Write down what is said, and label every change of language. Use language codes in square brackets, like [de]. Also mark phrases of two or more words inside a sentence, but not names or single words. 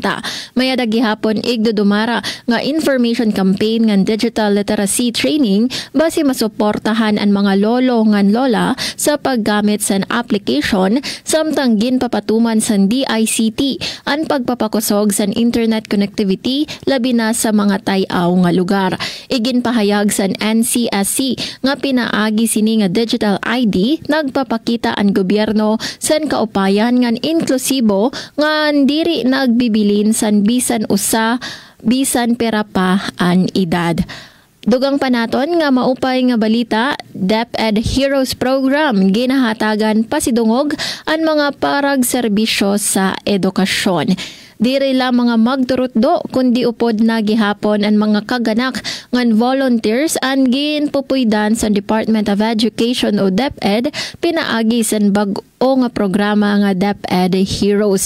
[war] Mayada gihapon igdudumara nga [en] information campaign [war] ngan [en] digital literacy training [war] base masuportahan ang mga lolo ngan lola sa paggamit sa application samtang ginpapatuman sa DICT ang pagpapakusog sa internet connectivity labi na sa mga tayaw nga lugar. Iginpahayag sa NCSC nga pinaagi sini nga [en] digital ID [war] nagpapakita ang gobyerno sa kaupayan ngan inklusibo ngan diri nagbibilin san bisan usa bisan pera pa ang edad. Dugang panaton nga maupay nga balita, DepEd Heroes Program ginahatagan pasidungog ang mga parag serbisyo sa edukasyon. Diri la mga magturutdo kundi upod na gihapon ang mga kaganak ngan volunteers ang ginpupuydan sa Department of Education o DepEd pinaagi sa o nga programa nga DepEd Heroes.